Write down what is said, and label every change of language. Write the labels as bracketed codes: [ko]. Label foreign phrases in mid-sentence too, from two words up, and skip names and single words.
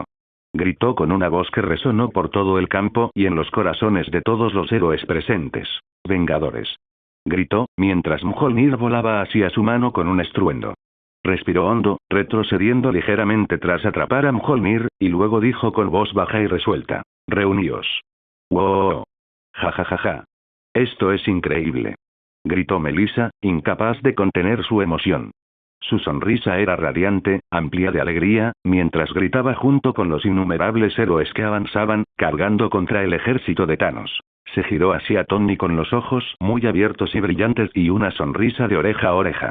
[es] Gritó con una voz que resonó por todo el campo y en los corazones de todos los héroes presentes. «Vengadores». Gritó, mientras Mjolnir volaba hacia su mano con un estruendo. Respiró hondo, retrocediendo ligeramente tras atrapar a Mjolnir, y luego dijo con voz baja y resuelta. «Reuníos». «Wow. Ja ja ja ja. Esto es increíble», gritó Melissa, incapaz de contener su emoción. Su sonrisa era radiante, amplia de alegría, mientras gritaba junto con los innumerables héroes que avanzaban, cargando contra el ejército de Thanos. Se giró hacia Tony con los ojos muy abiertos y brillantes y una sonrisa de oreja a oreja.